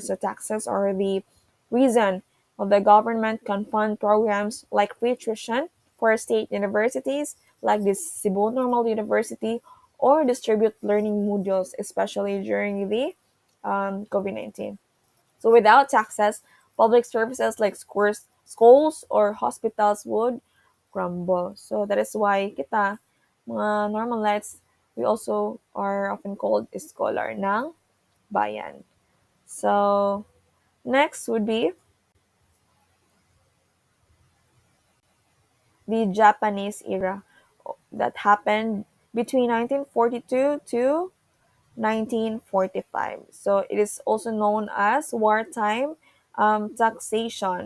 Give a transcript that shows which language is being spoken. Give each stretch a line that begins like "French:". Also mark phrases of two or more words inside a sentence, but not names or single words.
English: So taxes are the reason why the government can fund programs like free tuition for state universities like the Cebu Normal University or distribute learning modules, especially during the COVID-19. So without taxes, public services like schools or hospitals would crumble. So that is why
Hiligaynon: kita, mga normalites,
English: we also are often called scholar
Filipino: ng bayan.
English: So next would be the Japanese era that happened between 1942 to 1945. So it is also known as wartime taxation.